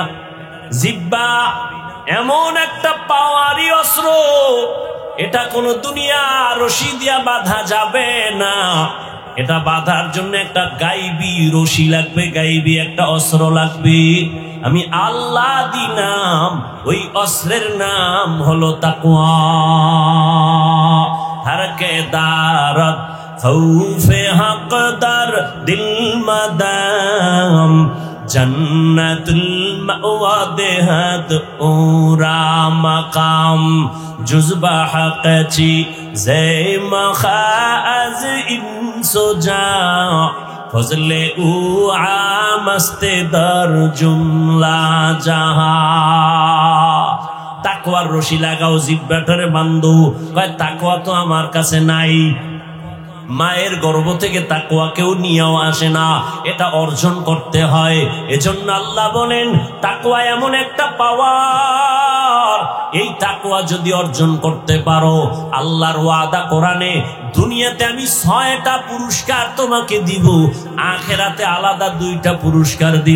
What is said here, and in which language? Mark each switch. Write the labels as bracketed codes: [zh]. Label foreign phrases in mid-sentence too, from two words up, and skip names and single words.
[bn] জিহ্বা এমন একটা পাওয়ারি অস্ত্র, এটা কোনো দুনিয়া রশি দিয়া বাঁধা যাবে না। এটা বাঁধার জন্য একটা গাইবি রশি লাগবে, গাইবি একটা অস্ত্র লাগবে। আমি আল্লাহ দিনাম, ওই অস্ত্রের নাম হলো তাকওয়া। [fa] هر که دارد خوف حق در دل مدام جنت المأوی دهد او را مقام جذبه حق چی ز مخزن انس و جان فضل او عام است در جمله جهان. [bn] তাকওয়ার রশি লাগাও, জিহ্বাটারে বান্ধো। কয় তাকওয়া তো আমার কাছে নাই। মায়ের গর্ভ থেকে তাকওয়া কেউ নিয়েও আসে না, এটা অর্জন করতে হয়। এজন্য আল্লাহ বলেন তাকওয়া এমন একটা পাওয়ার, এই তাকওয়া যদি অর্জন করতে পারো, আল্লাহর ওয়াদা কোরআনে, দুনিয়াতে আমি 6টা পুরস্কার তোমাকে দিব, আখেরাতে আলাদা 2টা পুরস্কার দিব।